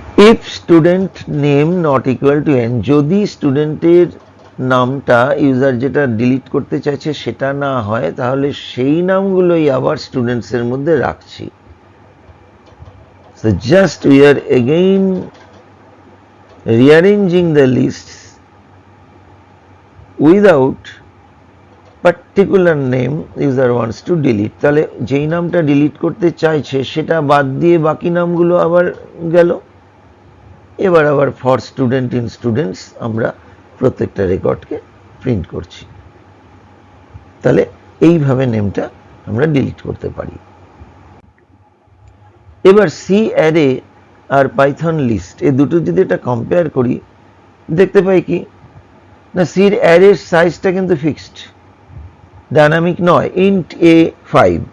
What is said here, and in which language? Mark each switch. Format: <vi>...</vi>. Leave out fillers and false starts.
<en>if student name not equal to n,</en> <bn>যদি স্টুডেন্টের নামটা ইউজার যেটা ডিলিট করতে চাইছে সেটা না হয়, তাহলে সেই নামগুলোই আবার স্টুডেন্টসের মধ্যে রাখছি।</bn> <en>So just we are again rearranging the lists without particular name user wants to delete,</en> <bn>তাহলে যেই নামটা ডিলিট করতে চাইছে সেটা বাদ দিয়ে বাকি নামগুলো আবার গেল। এবার আবার</bn> <en>for student in students</en> <bn>আমরা প্রত্যেকটা রেকর্ডকে প্রিন্ট করছি। তাহলে এইভাবে নেমটা আমরা ডিলিট করতে পারি। এবার সি অ্যারে আর পাইথন লিস্ট, এই দুটো যদি এটা কম্পেয়ার করি, দেখতে পাই কি না, সির অ্যারের সাইজটা কিন্তু ফিক্সড, ডাইনামিক নয়, ইন্ট এ 5।</bn>